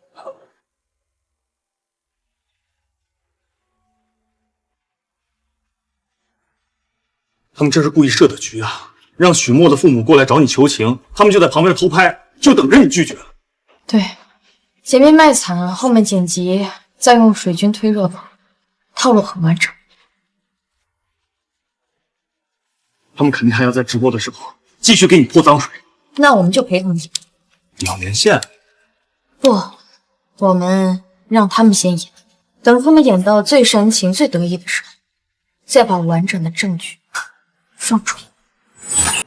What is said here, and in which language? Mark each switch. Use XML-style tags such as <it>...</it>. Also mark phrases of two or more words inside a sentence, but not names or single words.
<zh>他們這是故意設的局啊，讓許墨的父母過來找你求情，他們就在旁邊偷拍，就等着你拒絕。對，前面賣慘，後面剪輯，再用水軍推熱鬧，套路很完整。他们肯定還要在直播的時候繼續給你潑髒水。那我們就陪他們演。你要連線？不，我們讓他們先演，等他們演到最煽情、最得意的時候，再把完整的證據放出來。</zh>